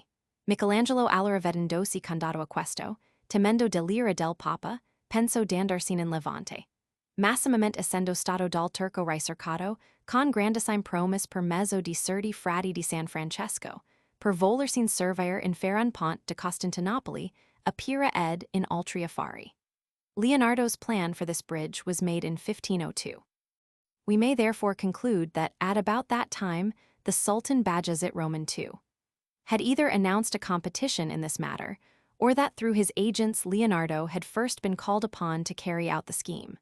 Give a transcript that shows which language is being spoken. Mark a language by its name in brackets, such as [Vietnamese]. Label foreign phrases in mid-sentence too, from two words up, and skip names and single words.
[Italian] Michelangelo allora vedendosi condato a questo, temendo dell'ira del Papa, penso d'andarsene in Levante. Massimamente essendo stato dal Turco ricercato, con grandissime promis per mezzo di certi frati di San Francesco, per volersin servire in fare un pont de Costantinopoli, a Pyrrha ed in altri affari. [English] Leonardo's plan for this bridge was made in 1502. We may therefore conclude that at about that time, the Sultan Bajazet Roman II had either announced a competition in this matter, or that through his agents Leonardo had first been called upon to carry out the scheme.